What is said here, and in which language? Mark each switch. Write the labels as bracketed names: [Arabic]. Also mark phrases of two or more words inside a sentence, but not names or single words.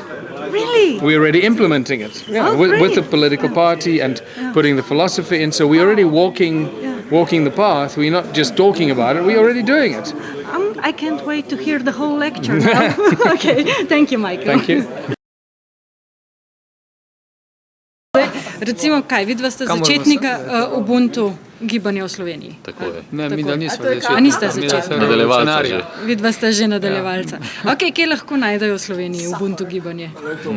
[English] Really? We're already implementing it, with the political party and putting the philosophy in. So we're already walking the path. We're not just talking about it, we're already doing it. I can't wait to hear the whole lecture now. Okay, thank you, Michael. Thank you. [Slovenian] Recimo kaj, vidva sta začetnika Ubuntu gibanja v Sloveniji. Tako je. Ne, mi da nismo A niste začetnika? Nadaljevalca že. Vidva sta že nadaljevalca. Ok, kje lahko najdejo v Sloveniji Ubuntu gibanje? Na